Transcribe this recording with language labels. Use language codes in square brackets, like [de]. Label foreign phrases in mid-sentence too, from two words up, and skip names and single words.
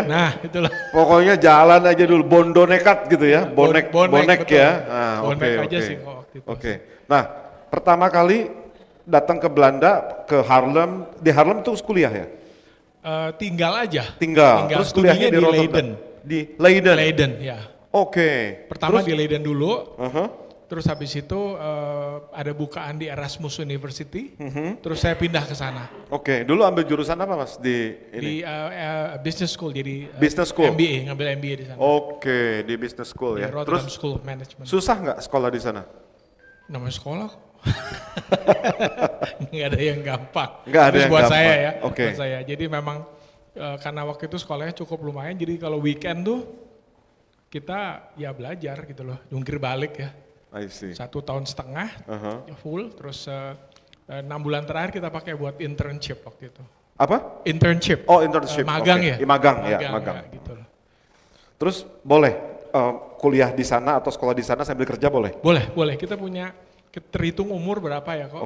[id] Nah itulah. Pokoknya jalan aja dulu, [jv] bondo nekat [id] gitu ya, bonek Betul. ya. Nah, Bonek oke, aja oke. sih kok waktu itu. Oke. Nah, pertama kali datang ke Belanda, ke Harlem, di Harlem tuh kuliah ya? Tinggal aja. Tinggal. Terus kuliahnya Studinya di Rotterdam. Leiden. Di Leiden. Leiden ya. Oke. Pertama Terus, di Leiden dulu. uh-huh. Terus habis itu ada bukaan di Erasmus University, terus saya pindah ke sana Oke, dulu ambil jurusan apa Mas di ini? di [en] business school, [id] jadi [en] Business school? [id] MBA, ngambil MBA di sana. Oke, di [en] business school [id] Di ya. Rotterdam Terus School of Management. susah nggak sekolah di sana? Namanya sekolah kok. Nggak ada yang gampang. Nggak ada Terus yang buat gampang. saya ya, Oke. buat saya. Jadi memang karena waktu itu sekolahnya cukup lumayan, jadi kalau weekend tuh kita ya belajar gitu loh, jungkir balik ya. [en] I see. [id] 1,5 tahun Uh-huh. ya full, terus 6 bulan terakhir kita pakai buat internship waktu itu. Apa? Internship. Oh, internship. Magang Oke. ya? Magang ya, magang. gitu loh. Terus boleh kuliah di sana atau sekolah di sana sambil kerja boleh? Boleh. Kita punya terhitung umur berapa ya kok.